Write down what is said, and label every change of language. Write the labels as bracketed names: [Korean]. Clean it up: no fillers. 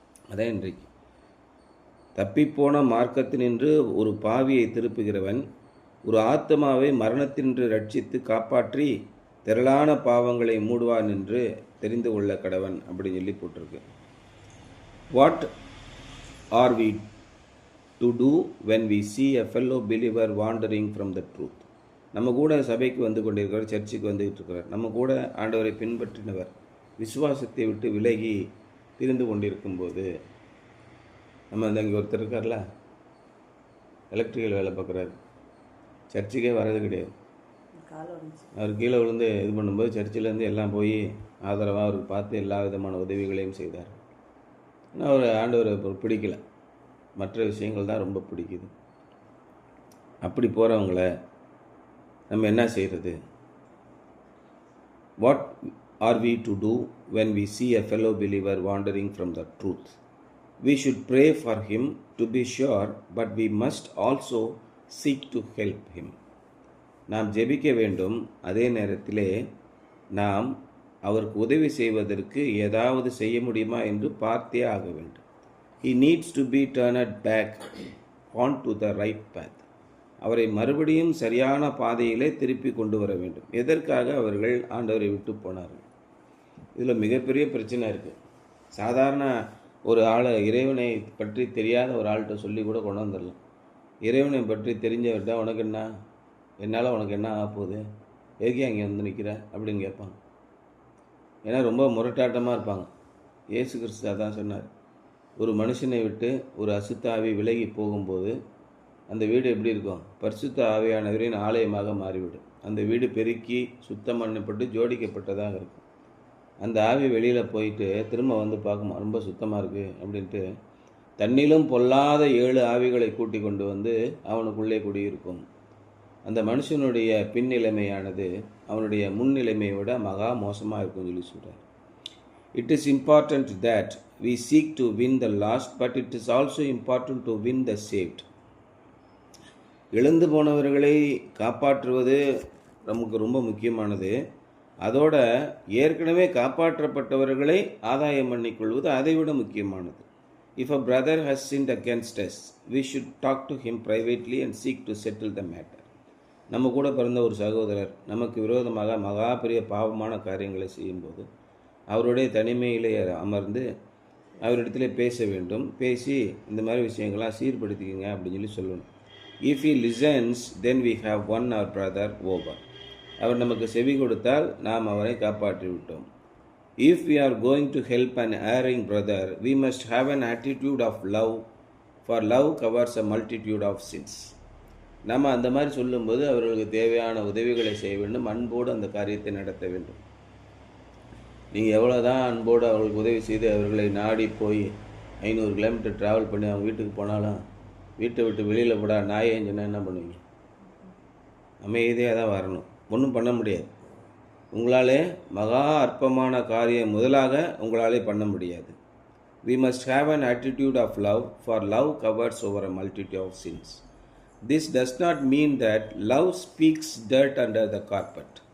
[Tamil] அதான் இன்றைக்கு தப்பிப்போன மார்க்கத்தினின்று ஒரு பாவியை திருப்புகிறவன் ஒரு ஆத்மாவை மரணத்தினின்று ரட்சித்து காப்பாற்றி திரளான பாவங்களை மூடுவான் என்று தெரிந்து கொள்ள கடவன் அப்படின்னு சொல்லி போட்டிருக்கு. [English] What are we to do when we see a fellow believer wandering from the truth? [Tamil] நம்ம கூட சபைக்கு வந்து கொண்டிருக்கிறார், சர்ச்சுக்கு வந்துகிட்டு இருக்கிறார், நம்ம கூட ஆண்டவரை பின்பற்றினவர் விசுவாசத்தை விட்டு விலகி திரிந்து கொண்டிருக்கும்போது, நம்ம அந்த இங்கே ஒருத்தர் இருக்கார்ல, எலக்ட்ரிக்கல் வேலை பார்க்குறாரு, சர்ச்சுக்கே வர்றது கிடையாது. அவர் கீழே விழுந்து இது பண்ணும்போது சர்ச்சிலேருந்து எல்லாம் போய் ஆதரவாக அவருக்கு பார்த்து எல்லா விதமான உதவிகளையும் செய்தார். ஆனால் அவர் ஆண்டவரை பிடிக்கல, மற்ற விஷயங்கள் தான் ரொம்ப பிடிக்குது. அப்படி போகிறவங்கள நம்ம என்ன செய்கிறது? [English] What are we to do when we see a fellow believer wandering from the truth? We should pray for him to be sure, but we must also seek to help him. [Tamil] நாம் ஜெபிக்க வேண்டும், அதே நேரத்திலே நாம் அவருக்கு உதவி செய்வதற்கு ஏதாவது செய்ய முடியுமா என்று பார்த்தே ஆக வேண்டும். [English] He needs to be turned back onto the right path. [Tamil] அவரை மறுபடியும் சரியான பாதையிலே திருப்பி கொண்டு வர வேண்டும். எதற்காக அவர்கள் ஆண்டவரை விட்டு போனார்கள்? இதில் மிகப்பெரிய பிரச்சனை இருக்குது. சாதாரண ஒரு ஆளை, இறைவனை பற்றி தெரியாத ஒரு ஆள்கிட்ட சொல்லி கூட கொண்டு வந்துடலாம். இறைவனை பற்றி தெரிஞ்சவர்கிட்ட உனக்கு என்ன, என்னால் உனக்கு என்ன ஆக போகுது, எதுக்கே அங்கே வந்து நிற்கிற அப்படின்னு கேட்பாங்க. ஏன்னா ரொம்ப முரட்டாட்டமாக இருப்பாங்க. இயேசு கிறிஸ்து அதான் சொன்னார், ஒரு மனுஷனை விட்டு ஒரு அசுத்த ஆவி விலகி போகும்போது அந்த வீடு எப்படி இருக்கும்? பரிசுத்த ஆவியானவரின் ஆலயமாக மாறிவிடும். அந்த வீடு பெருக்கி சுத்தம் பண்ணப்பட்டு ஜோடிக்கப்பட்டதாக இருக்கும். அந்த ஆவி வெளியில் போயிட்டு திரும்ப வந்து பார்க்குமா, ரொம்ப சுத்தமாக இருக்குது அப்படின்ட்டு தன்னிலும் பொல்லாத 7 ஆவிகளை கூட்டி கொண்டு வந்து அவனுக்குள்ளே குடியிருக்கும். அந்த மனுஷனுடைய பின்னிலைமையானது அவனுடைய முன்னிலைமையை விட மகா மோசமாக இருக்கும்னு சொல்லி சொல்கிறார். [English] It is important that we seek to win the lost, but it is also important to win the saved. [Tamil] இழந்து போனவர்களை காப்பாற்றுவது நமக்கு ரொம்ப முக்கியமானது. அதோட ஏற்கனவே காப்பாற்றப்பட்டவர்களை ஆதாயம் பண்ணிக்கொள்வது அதை விட முக்கியமானது. [English] If a brother has sinned against us, we should talk to him privately and seek to settle the matter. [Tamil] நம்ம கூட பிறந்த ஒரு சகோதரர் நமக்கு விரோதமாக மகா பெரிய பாவமான காரியங்களை செய்யும்போது அவருடைய தனிமையிலே அமர்ந்து அவரிடத்துல பேச வேண்டும். பேசி இந்த மாதிரி விஷயங்கள்லாம் சீர்படுத்திக்கங்க அப்படின்னு சொல்லி சொல்லணும். [English] If he listens, then we have won our brother over. [Tamil] அவர் நமக்கு செவி கொடுத்தால் நாம் அவரை காப்பாற்றி விட்டோம். [English] If we are going to help an erring brother, we must have an attitude of love, for love covers a multitude of sins. [Tamil] நம்ம அந்த மாதிரி சொல்லும்போது அவர்களுக்கு தேவையான உதவிகளை செய்ய வேண்டும். அன்போடு அந்த காரியத்தை நடத்த வேண்டும். நீங்கள் எவ்வளோ தான் அன்போடு அவர்களுக்கு உதவி செய்து அவர்களை நாடி போய் 500 கிலோமீட்டர் ட்ராவல் பண்ணி அவங்க வீட்டுக்கு போனாலும் வீட்டை விட்டு வெளியில் போடா நாயேன்னு சொன்னால் என்ன பண்ணுவீங்க? அமைதியாக தான் வரணும். ஒன்றும் பண்ண முடியாது. உங்களாலே மகா அற்பமான காரியம் முதலாக உங்களாலே பண்ண முடியாது. [English] We must have an attitude of love, for love covers over a multitude of sins. This does not mean that love speaks dirt under the carpet.